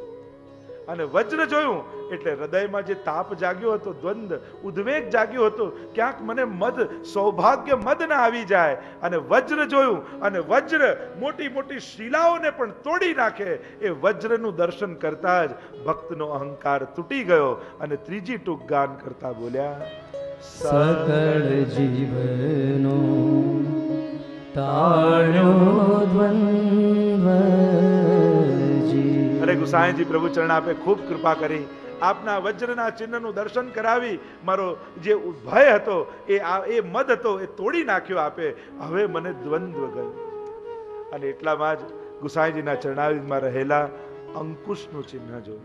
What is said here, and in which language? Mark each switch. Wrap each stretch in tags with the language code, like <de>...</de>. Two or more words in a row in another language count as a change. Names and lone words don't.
<gu>અને વજ્ર જોયું એટલે હૃદયમાં જે તાપ જાગ્યો હતો, દ્વંદ ઉદ્વેગ જાગ્યો હતો, ક્યાંક મને મદ, સૌભાગ્ય મદ ના આવી જાય. અને વજ્ર જોયું, અને વજ્ર મોટી મોટી શિલાઓને પણ તોડી નાખે. એ વજ્રનું દર્શન કરતા જ ભક્તનો અહંકાર તૂટી ગયો. અને ત્રીજી ટૂક ગાન કરતા બોલ્યા, સકલ જીવનો ટાળ્યો દ્વંદ્વ જી। અરે ગુસાઈજી પ્રભુ ચરણ આપે ખૂબ કૃપા કરી આપના વજ્રના ચિહ્નનું દર્શન કરાવી મારો જે ભય હતો એ મદ હતો એ તોડી નાખ્યો આપે. હવે મને દ્વંદ્વ ગયો. અને એટલામાં જ ગુસાઈજીના ચરણારવિંદમાં રહેલા અંકુશનું ચિહ્ન જોયું.</gu>